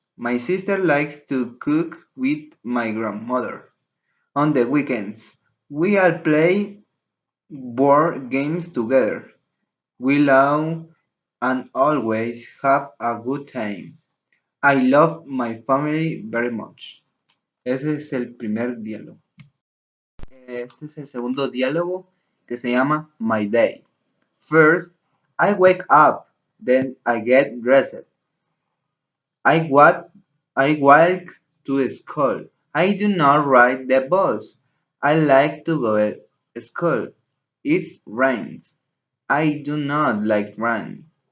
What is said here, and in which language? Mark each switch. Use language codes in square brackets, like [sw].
[en] My sister likes to cook with my grandmother. On the weekends, we all play board games together. We love and always have a good time. I love my family very much. [es] Ese es el primer diálogo. Este es el segundo diálogo que se llama My Day. [en] First, I wake up, then I get dressed. I walk, I walk to school. I do not ride the bus. I like to go to school. It rains. I do not like rain.